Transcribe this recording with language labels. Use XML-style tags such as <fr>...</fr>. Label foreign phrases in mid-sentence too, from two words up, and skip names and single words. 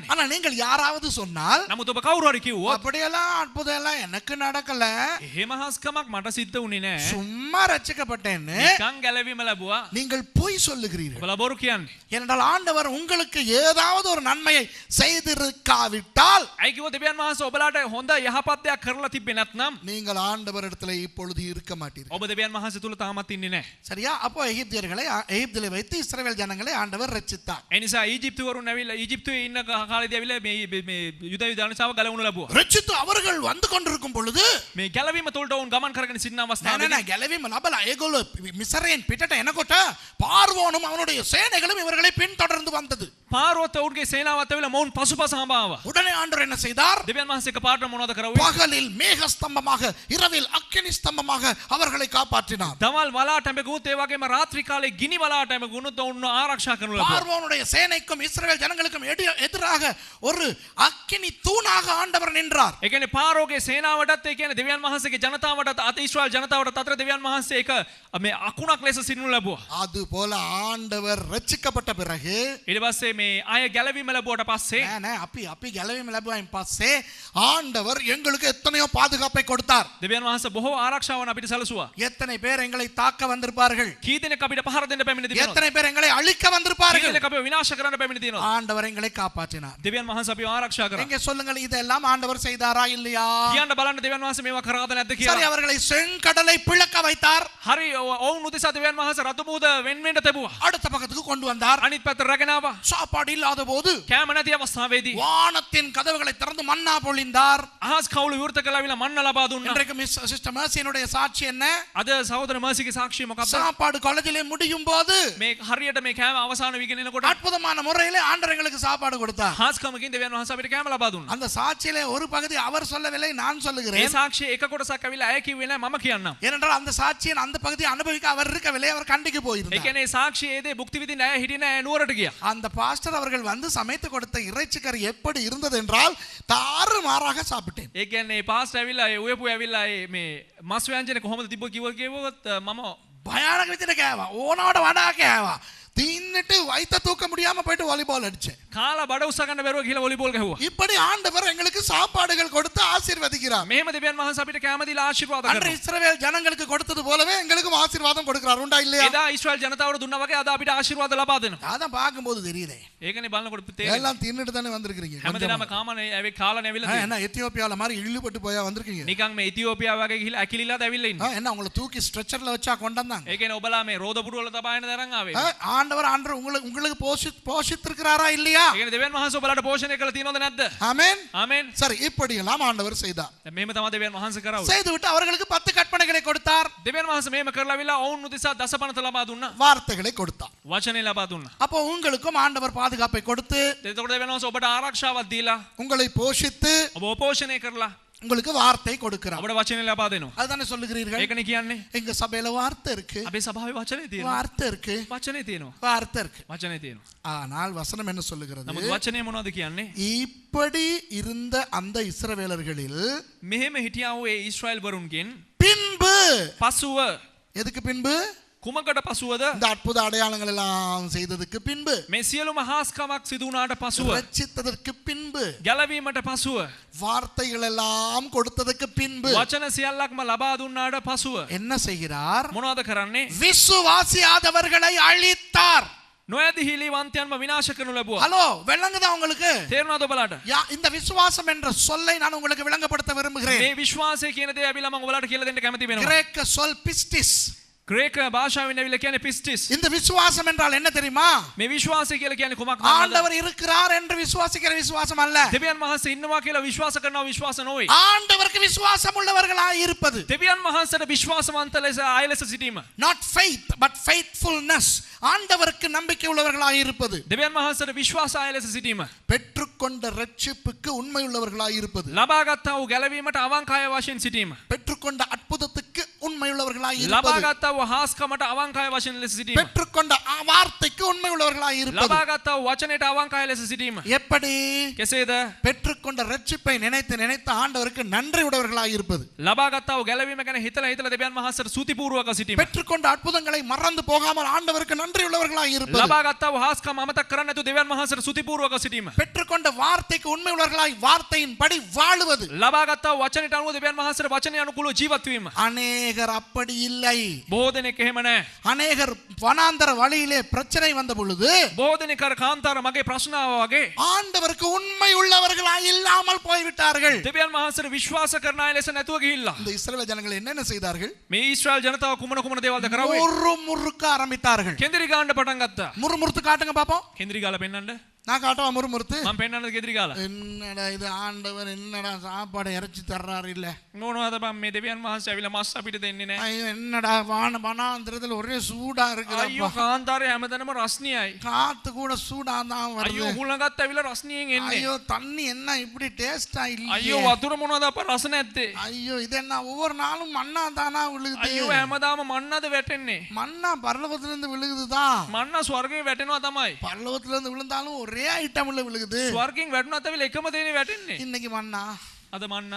<ta>ஆனா நீங்கள் யாராவது சொன்னால்</ta> <si>නමුත් ඔබ කවුරු හරි කිව්වොත්</si> <ta>அப்படியெல்லாம் அற்புதம் எல்லாம் எனக்கு நடக்கல,</ta> <si>එහෙම හාස්කමක් මට සිද්ධ වුණේ නෑ.</si> <ta>சும்மா ரட்சிக்கப்பட்டேன்னு</ta> <si>නිකන් ගැලවීම ලැබුවා.</si> <ta>நீங்கள் பொய் சொல்லுகிறீர்கள்.</ta> <si>ඔබලා බොරු කියන්නේ.</si> <ta>ஏனென்றால் ஆண்டவர் உங்களுக்கு ஏதாவது ஒரு நன்மையை செய்திருக்காவிட்டால்</ta> <si>ඇයි කිව්වොත් දෙවියන් වහන්සේ ඔබලාට හොඳ යහපත් දෙයක් කරලා තිබ්බේ නැත්නම්</si> <ta>நீங்கள் ஆண்டவரிடத்தில் இப்பொழுது இருக்க மாட்டீர்கள்.</ta> <si>ඔබ දෙවියන් වහන්සේ තුල තාමත් ඉන්නේ නැහැ.</si> <ta>சரியா? அப்போ எகிப்திலே வைத்து இஸ்ரவேல் ஜனங்களை ஆண்டவர் ரட்சித்தார்.</ta> <si>ඒ නිසා ඊජිප්තු වරුන් ඇවිල්ලා ඊජිප්තුවේ ඉන්න කාලේදී ඇවිල්ලා මේ යුද ජනතාව ගලවනු ලැබුවා.</si> <ta>ரட்சித்து அவர்கள் வந்து கொண்டிருக்கும் பொழுது</ta> <si>මේ ගැලවීම තුලට වුන් ගමන් කරගෙන සිටින නෑ අවස්ථාවේ නෑ ගැලවීම ලබලා ඒගොල්ලෝ මිසරයෙන් පිටට එනකොට</si> <ta>பார்வோனும் அவனுடைய சேனைகளும் இவர்களை பின்தொடர்ந்து வந்தது.</ta> <si>පාරවත වුන්ගේ සේනාවත් ඇවිල්ලා මොවුන් පසුපස හඹාවා.</si> <ta>உடனே ஆண்டவர் என்ன செய்தார்?</ta> <si>දෙවියන් වහන්සේ එකපාරට මොනවද කරවුවේ?</si> <ta>பகலில் மேக ஸ்தம்பமாக, இரவில் அக்கினி ஸ்தம்பமாக அவர்களை காப்பாற்றினார்.</ta> <si>දවල් වලාට ඇඹගුත් ඒ වගේම රාත්‍රී කාලේ ගිනි වලාට ඇඹගුණොත් ඔවුන් ආරක්ෂා කරනු ලැබුවා.</si> <ta>பார்வோனுடைய சேனைக்கும் இஸ்ரவேல் ஜனங்களுக்கும் எதிராக ஒரு அக்கினி தூணாக ஆண்டவர் நின்றார்.</ta> <si>ඒ කියන්නේ පාරෝගේ සේනාවටත් ඒ කියන්නේ දෙවියන් වහන්සේගේ ජනතාවටත් අත ඊශ්‍රායල් ජනතාවටත් අතර දෙවියන් වහන්සේ එක මේ අකුණක් ලෙස සිටිනු ලැබුවා.</si> <ta>அது போல ஆண்டவர் ரட்சிக்கப்பட்ட பிறகு</ta> <si>ඊට පස්සේ මේ අය ගැලවීම ලැබුවට පස්සේ නෑ අපි ගැලවීම ලැබුවායින් පස්සේ</si> <ta>ஆண்டவர் எங்களுக்கு எத்தனையோ பாதுகாப்பை கொடுத்தார்.</ta> <si>දෙවියන් වහන්සේ බොහෝ ආරක්ෂාවන් අපිට සැලසුවා.</si> <ta>எத்தனை பேர் எங்களை தாக்க வந்திருப்பார்கள்?</ta> <si>කී දෙනෙක් අපිට පහර දෙන්න පැමිණ තිබෙනවද?</si> <ta>எத்தனை பேர் எங்களை அழிக்க</ta> <si>කී</si> <ta>வந்திருப்பார்கள்?</ta> <si>දෙනෙක් අපිව විනාශ කරන්න පැමිණ තියෙනවද?</si> <ta>ஆண்டவர் எங்களை காப்பாற்றினார்.</ta> <si>දෙවියන් වහන්සේ අපිව ආරක්ෂා කරා.</si> <ta>எங்க சொல்லுங்கள், இதெல்லாம் ஆண்டவர் செய்தாரா இல்லையா?</ta> <si>කියන්න බලන්න දෙවියන් වහන්සේ මේවා කරාද නැද්ද</si> <ta>சரி,</ta> <si>කියලා.</si> <ta>அவர்களை செங்கடலை பிளக்க வைத்தார்.</ta> <si>හරි ඔවුන් උදෙසා දෙවියන් වහන්සේ රතු මුහුද වෙන් වෙන්න තිබුවා.</si> <ta>அடுத்த பக்கத்துக்கு கொண்டு வந்தார்.</ta> <si>අනිත් පැත්තට රැගෙන ආවා.</si> <ta>சாப்பாடு இல்லாத போது</ta> <si>කෑම නැති අවස්ථාවේදී</si> <ta>வானத்தின் கதவுகளை திறந்து மன்னா பொழிந்தார்.</ta> <si>අහස් කවුළු විවෘත කළාවිලා මන්න ලබා දුන්නා.</si> <ta>இன்றைக்கு சிஸ்டர் மர்சியினுடைய சாட்சி என்ன?</ta> <si>අද සහෝදර මර්සිගේ சாක්ෂිය මොකක්ද?</si> <ta>சாப்பாடு காலேஜிலே முடியும் போது</ta> <si>මේ හරියට මේ කෑම අවසාන වීගෙන එනකොට</si> <ta>அற்புதமான முறையிலே ஆண்டவர் எங்களுக்கு சாப்பாடு கொடுத்தார்.</ta> <si>හාස්කමකින් දෙවියන් වහන්සේ අපිට කෑම ලබා දුන්නා.</si> <ta>அந்த சாட்சியிலே ஒரு பகுதி அவர் சொல்லவில்லை, நான்</ta> <si>ඒ</si> <ta>சொல்லுகிறேன்.</ta> <si>සාක්ෂිය එක කොටසක් ඇවිල්ලා ඇය කිව්වේ නෑ මම කියන්නම්.</si> <ta>ஏனென்றால் அந்த சாட்சியின் அந்த பகுதியை அனுபவிக்க அவர் இருக்கவில்லை, அவர் கண்டிக்கு</ta> <si>ඒ</si> <ta>போயிருந்தார்.</ta> <si>කියන්නේ සාක්ෂියේදී භුක්ති විඳින්න ඇය හිටියේ නෑ නුවරට ගියා.</si> <ta>அந்த பாஸ்டர் அவர்கள் வந்து சமைத்து கொடுத்த இறைச்சி கறி எப்படி இருந்தது என்றால் தாறுமாறாக சாப்பிட்டேன்.</ta> <si>ඒ කියන්නේ පාස්ට් ඇවිල්ලා ඒ උයපු ඇවිල්ලා මේ මස් ව්‍යංජන කොහොමද තිබ්බ කිව්වොත් මම භයානක විදිහට කෑවා, ඕනෙට වඩා කෑවා,</si> <ta>தின்னுட்டு வயித்த தூக்க முடியாம போயிட்டு வாலிபால் அடிச்சேன்.</ta> <si>කාලා බඩ උස්ස ගන්න බැරුව ගිහලා වොලිබෝල් ගැහුවා.</si> <ta>இப்படி ஆண்டவர் எங்களுக்கு சாப்பாடுகள் கொடுத்து ஆசீர்வதிக்கிறார்.</ta> <si>මෙහෙම දෙවියන් වහන්සේ අපිට කැම දීලා ආශිර්වාද</si> <ta>அன்று</ta> <si>කරනවා.</si> <ta>இஸ்ரவேல் ஜனங்களுக்கு கொடுத்தது போலவே எங்களுக்கும் ஆசீர்வாதம் கொடுக்கிறார். உண்டா இல்லையா?</ta> <si>එදා ඊශ්‍රායල් ජනතාවට දුන්නා වගේ අද අපිට ආශිර්වාද ලබා දෙනවා.</si> <ta>அதான் பார்க்கும்போது தெரியுதே.</ta> <si>ඒකනේ බලනකොට තේරෙන්නේ.</si> <ta>எல்லாம் தின்னுட்டு தானே வந்திருக்கீங்க.</ta> <si>හැමදේම කාමනේ ඇවි කාලා නැවිලා තියෙනවා.</si> <ta>என்ன எத்தியோப்பியால மாதிரி இழுபட்டு போயா வந்திருக்கீங்க?</ta> <si>නිකන් මේ ඉතියෝපියාව වගේ ගිහලා ඇකිලිලාද ඇවිල්ලා ඉන්නේ.</si> <ta>என்ன உங்களை தூக்கி ஸ்ட்ரெச்சர்ல வச்சா கொண்டு வந்தாங்க?</ta> <si>ඒ කියන්නේ ඔබලා මේ රෝද පුඩු වල තබාගෙන දරන් ආවේ.</si> <ta>ஆண்டவர் உங்களுக்கு போஷித்திருக்கிறாரா இல்லையா?</ta> <si>ඒ කියන්නේ දෙවියන් වහන්සේ ඔබලාට පෝෂණය කරලා තියෙනවද නැද්ද?</si> <ta>ஆமென்.</ta> <si>ආමෙන්.</si> <ta>சரி, இப்படி எல்லாம் ஆண்டவர் செய்தார்.</ta> <si>මෙහෙම තමයි දෙවියන් වහන්සේ කරා.</si> <ta>செய்துவிட்டு அவர்களுக்கு 10 கற்பனைகளை கொடுத்தார்.</ta> <si>දෙවියන් වහන්සේ මෙහෙම කරලා විලා ඔවුන් උදෙසා දසපනත ලබා දුන්නා.</si> <ta>வார்த்தைகளை கொடுத்தார்.</ta> <si>වචනේ ලබා දුන්නා.</si> <ta>அப்போ உங்களுக்கும் ஆண்டவர் பாதுகாப்பை கொடுத்து</ta> <si>එතකොට දෙවියන් වහන්සේ ඔබට ආරක්ෂාවක් දීලා</si> <ta>உங்களை போஷித்து</ta> <si>ඔබ පෝෂණය කරලා</si> <ta>உங்களுக்கு வார்த்தை கொடுக்கிறார்.</ta> <si>ඔබට වචනේ ලබා දෙනවා.</si> <ta>அதுதானே சொல்லுகிறீர்கள்?</ta> <si>ඒකනේ කියන්නේ.</si> <ta>எங்க சபையில வார்த்தை இருக்கு,</ta> <si>අපේ සභාවේ වචනේ තියෙනවා.</si> <ta>வார்த்தை இருக்கு,</ta> <si>වචනේ තියෙනවා.</si> <ta>வார்த்தை இருக்கு.</ta> <si>වචනේ තියෙනවා.</si> <ta>ஆனால் வசனம் என்ன சொல்லுகிறது?</ta> <si>නමුත් වචනේ මොනවද කියන්නේ?</si> <ta>இப்படி இருந்த அந்த இஸ்ரவேலர்களில்</ta> <si>මෙහෙම හිටියා වූ ඒ ඊශ්‍රායල් වරුන්ගෙන්</si> <ta>பின்பு,</ta> <si>පසුව</si> <ta>எதுக்கு பின்பு?</ta> <si>කුමකට පසුවද?</si> <ta>இந்த அற்புத அடையாளங்கள் எல்லாம் செய்ததுக்கு பின்பு,</ta> <si>මේ සියලුම හාස්කමක් සිදු වුණාට පසුව,</si> <ta>ரட்சித்ததற்கு பின்பு,</ta> <si>ගැලවීමට පසුව,</si> <ta>வார்த்தைகள் எல்லாம் கொடுத்ததற்கு பின்பு</ta> <si>වචන සියල්ලක්ම ලබා දුන්නාට පසුව</si> <ta>என்ன செய்கிறார்?</ta> <si>මොනවද කරන්නේ?</si> <ta>விசுவாசியாதவர்களை அழித்தார்.</ta> <si>නොඇදහිලිවන්තයන්ම විනාශ කරනු ලැබුවා.</si> <ta>ஹலோ விளங்குதா உங்களுக்கு?</ta> <si>තේරුණාද ඔබලාට?</si> <ta>இந்த விசுவாசம் என்ற சொல்லை நான் உங்களுக்கு விளங்கப்படுத்த விரும்புகிறேன்.</ta> <si>මේ විශ්වාසය කියන දේ ඇවිල්ලා මම ඔයාලට කියලා දෙන්න කැමති වෙනවා.</si> <ta>கிரேக்க சொல் பிஸ்டிஸ்.</ta> <si>ග්‍රේක භාෂාවෙන් ඇවිල්ලා කියන්නේ පිස්ටිස්.</si> <ta>இந்த விசுவாசம் என்றால் என்ன தெரியுமா?</ta> <si>මේ විශ්වාසය කියලා කියන්නේ කුමක්ද?</si> <ta>ஆண்டவர் இருக்கிறார் என்று விசுவாசிக்கிற விசுவாசம் அல்ல.</ta> <si>දෙවියන් වහන්සේ ඉන්නවා කියලා විශ්වාස කරනවා විශ්වාස නොවේ.</si> <ta>ஆண்டவருக்கு விசுவாசம் உள்ளவர்களாய் இருப்பது.</ta> <si>දෙවියන් වහන්සේට විශ්වාසවන්ත ලෙස ආය ලෙස සිටීම.</si> <en>not faith but faithfulness.</en> <ta>ஆண்டவருக்கு நம்பிக்கை உள்ளவர்களாய் இருப்பது.</ta> <si>දෙවියන් වහන්සේට විශ්වාස ආය ලෙස සිටීම.</si> <ta>பெற்றுக்கொண்ட ரட்சிப்புக்கு உண்மை உள்ளவர்களாய் இருப்பது.</ta> <si>ලබාගත්තා වූ ගැලවීමට අවංකාය වශයෙන් සිටීම.</si> <ta>பெற்றுக்கொண்ட அற்புதத்துக்கு உண்மை உள்ளவர்களாய் இருப்பது.</ta> <si>ලබාගත්තා වූ හාස්කමට අවංකාය වශයෙන් ලෙස සිටීම.</si> <ta>பெற்றுக்கொண்ட வார்த்தைக்கு உண்மை உள்ளவர்களாய் இருப்பது.</ta> <si>ලබාගත්තා වූ වචනයට අවංකාය ලෙස සිටීම.</si> <ta>எப்படி?</ta> <si>කෙසේද?</si> <ta>பெற்றுக்கொண்ட ரட்சிப்பை நினைத்து நினைத்து ஆண்டவருக்கு நன்றி உடையவர்களாய் இருப்பது.</ta> <si>ලබාගත්තා වූ ගැලවීම ගැන හිතලා හිතලා දෙවියන් වහන්සේට ස්තුතිපූර්වක සිටීම.</si> <ta>பெற்றுக்கொண்ட அற்புதங்களை மறந்து போகாமல் ஆண்டவருக்கு நன்றி உள்ளவர்களாய் இருப்பது.</ta> <si>ලබාගත්තා වූ හාස්කම අමතක කරන්නේ නැතුව දෙවියන් වහන්සේට ස්තුතිපූර්වක සිටීම.</si> <ta>பெற்றுக்கொண்ட வார்த்தைக்கு உண்மை உள்ளவர்களாய் வார்த்தையின்படி வாழுவது.</ta> <si>ලබාගත්තා වූ වචනයට අනුව දෙවියන් වහන්සේට වචනය අනුකූලව ජීවත් වීම.</si> <ta>அநேகர் அப்படி இல்லை.</ta> <si>බොහෝ දෙනෙක් එහෙම නැහැ.</si> <ta>அநேகர் வனாந்தர வழியிலே பிரச்சனை வந்த பொழுது</ta> <si>බොහෝ දෙනෙක් අර කාන්තාර මගේ ප්‍රශ්නාව වගේ</si> <ta>ஆண்டவருக்கு உண்மை உள்ளவர்களாய் இல்லாமல் போய்விட்டார்கள்.</ta> <si>දෙවියන් වහන්සේට විශ්වාස කරන අය ලෙස නැතුව ගිහිල්ලා.</si> <ta>இந்த இஸ்ரவேல் ஜனங்கள் என்னென்ன செய்தார்கள்?</ta> <si>මේ ඊශ්‍රායල් ජනතාව කුමන කුමන දේවල්ද කරන්නේ?</si> <ta>முறுமுறுக்க ஆரம்பித்தார்கள்.</ta> <si>කෙන්දිරි ගන්න පටන් ගත්තා.</si> <ta>முறுமுறுத்து காட்டுங்க பாப்போம்.</ta> <si>කෙන්දිරි ගාලා පෙන්නන්න.</si> <ta>நான் காட்டவா முறுமுறுத்து?</ta> <si>මම පෙන්නන්නද කෙන්දිරි ගාලා?</si> <ta>என்னடா இது ஆண்டவர் என்னடா சாப்பாடு இறைச்சி தர்றாரு இல்ல?</ta> <si>මොනවද බං මේ දෙවියන් වහන්සේ ඇවිල්ලා මස් අපිට දෙන්නේ නැහැ.</si> <ta>ஐயோ என்னடா வனாந்திரத்துல ஒரே சூடா</ta> <si>අයියෝ</si> <ta>இருக்குடா.</ta> <si>කාන්තාරේ හැමතැනම රස්නියයි.</si> <ta>காத்து கூட சூடா தான் வருது.</ta> <si>අයියෝ හුලඟත් ඇවිල්ලා රස්නියෙන් එන්නේ.</si> <ta>ஐயோ தண்ணி என்ன இப்படி டேஸ்டா இல்லையே.</ta> <si>අයියෝ වතුර මොනවද අප රස නැත්තේ.</si> <ta>ஐயோ இது என்ன ஒவ்வொரு நாளும் மண்ணா தானா விழுகுது.</ta> <si>අයියෝ හැමදාම මන්නද වැටෙන්නේ.</si> <ta>மண்ணா பரலோகத்துல இருந்து விழுகுதுதான்.</ta> <si>මන්න ස්වර්ගයෙන් වැටෙනවා තමයි.</si> <ta>பரலோகத்துல இருந்து விழுந்தாலும் ஒரே ஐட்டம்ல விழுகுது.</ta> <si>ස්වර්ගයෙන් වැටුණත් ඇවිල්ලා එකම දේනේ වැටෙන්නේ.</si> <ta>இன்னைக்கு மண்ணா,</ta> <si>අද මන්න,</si>